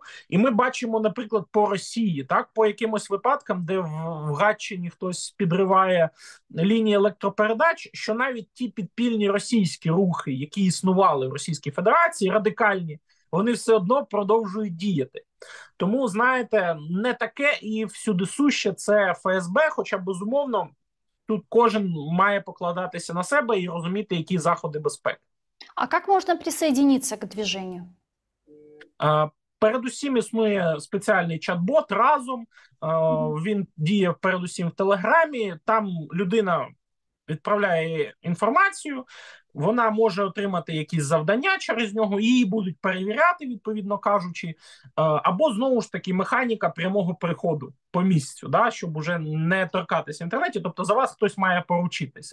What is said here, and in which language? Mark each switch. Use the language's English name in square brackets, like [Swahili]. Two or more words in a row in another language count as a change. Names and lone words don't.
[Ukrainian] І ми бачимо, наприклад, по Росії, так, по якимось випадкам, де в Гатчині хтось підриває лінії електропередач, що навіть ті підпільні російські рухи, які існували в Російській Федерації, радикальні, вони все одно продовжують діяти. Тому, знаєте, не таке і всюди суще це ФСБ, хоча, безумовно, тут кожен має покладатися на себе і розуміти, які заходи безпеки. [Russian] А как можно присоединиться к движению? [Ukrainian] Передусім існує спеціальний чат-бот «Разом». Він діє передусім в Телеграмі. Там людина відправляє інформацію, вона може отримати якісь завдання через нього, її будуть перевіряти, відповідно кажучи, або, знову ж таки, механіка прямого приходу по місцю, да, щоб уже не торкатися в інтернеті, тобто за вас хтось має поручитися.